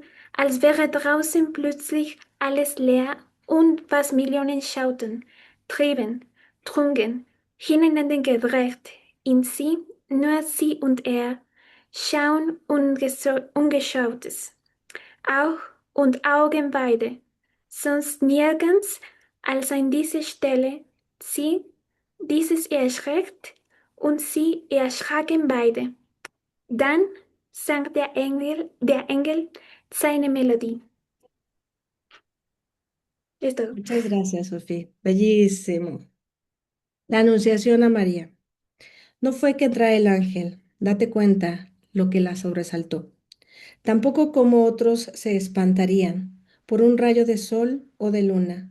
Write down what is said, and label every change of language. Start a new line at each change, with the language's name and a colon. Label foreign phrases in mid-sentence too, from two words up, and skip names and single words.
German: als wäre draußen plötzlich alles leer und was Millionen schauten, trieben, trugen, hineinander gedreht, in sie, nur sie und er, schauen ungeschautes, auch und Augen beide, sonst nirgends als an dieser Stelle, sie, dieses erschreckt und sie erschraken beide. Dann sang der Engel seine Melodie.
Spanish: Es todo. Muchas gracias, Sofi. Bellísimo. La Anunciación a María. No fue que trae el ángel, date cuenta lo que la sobresaltó. Tampoco como otros se espantarían por un rayo de sol o de luna.